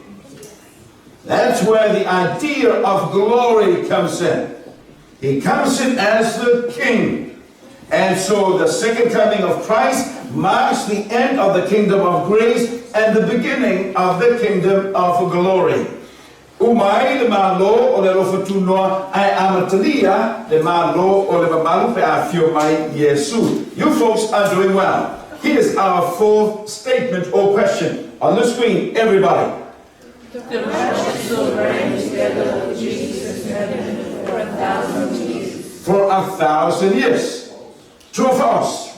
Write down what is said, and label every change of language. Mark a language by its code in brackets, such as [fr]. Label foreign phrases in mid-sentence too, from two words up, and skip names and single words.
[en] That's where the idea of glory comes in. He comes in as the king. And so the second coming of Christ marks the end of the kingdom of grace and the beginning of the kingdom of glory. [sm] Umai le malo o le lofatunoa ai amatalia le malo o le mamalu pe afio mai Yesu. [en] You folks are doing well. Here's our fourth statement or question. On the screen, everybody. The righteous will reign together with Jesus in heaven for 1,000 years. For 1,000 years. True or false?